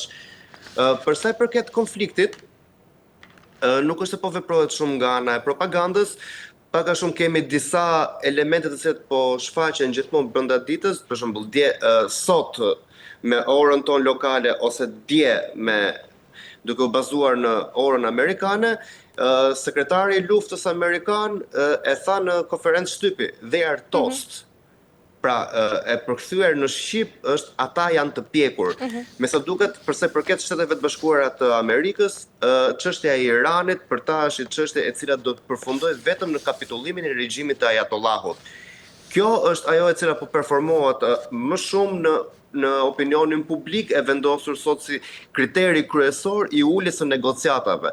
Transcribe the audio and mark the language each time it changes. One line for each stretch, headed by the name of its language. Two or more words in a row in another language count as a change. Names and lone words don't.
Albanian: Për sa i përket konfliktit, nuk është se po veprohet shumë nga ana e propagandës, pak a shumë kemi disa elemente të cilat po shfaqen gjithmonë brenda ditës, për shembull dje sot me orën tonë lokale ose dje duke u bazuar në orën amerikane, sekretari i luftës amerikan e tha në konferencë shtypi,
English: they are toast.
Albanian: Pra, e përkthyer në shqip është ata janë të pjekur. Me sa duket, përse përket Shteteve të Bashkuara të Amerikës, çështja e Iranit për ta është çështje e cila do të përfundojë vetëm në kapitullimin e regjimit të Ayatollahut. Kjo është ajo e cila po performohet më shumë në opinionin publik, e vendosur sot si kriteri kryesor i uljes së negociatave.